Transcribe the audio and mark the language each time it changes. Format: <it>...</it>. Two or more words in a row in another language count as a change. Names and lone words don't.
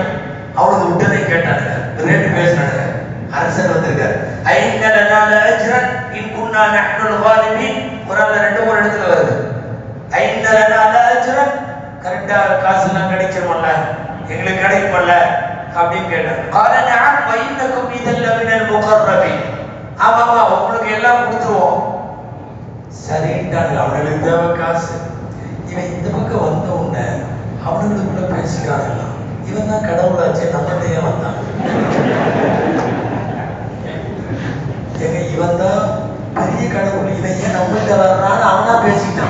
<ta>அவனுக்கு விட்டதை கேட்டானுங்க, 2 பேசினானுங்க. அரசர் வந்திருக்காரு.</ta> <ar>أئن لنا لأجرا إن كنا نحن الغالبين.</ar> <ta>குர்ஆன்ல 2-3 இடத்துல வருது.</ta> <ar>أئن لنا لأجرا,</ar> <ta>கரெக்ட்டா காசுலாம் கிடைக்கும்ல, எங்களுக்கு கிடைக்கும்ல அப்படின்னு கேட்டாங்க.</ta> <ar>قال نعم وإنكم إذا لمن المقربين.</ar> <ta>ஆமாமா, உங்களுக்கு எல்லாம் கொடுத்துருவோம். சரின்ட்டாங்க. அவனுக்கு தேவை காசு. இவன் இந்த பக்கம் வந்த உடனே அவனுக்குள்ள பேசிக்கிறாங்க, இவன் தான் கடவுளாச்சு, நம்மகிட்டயே வந்தான். ஏங்க, இவன் தான் பெரிய கடவுள், இவன் ஏன் நம்மகிட்ட வர்றான்னு அவனா பேசிட்டான்.</ta>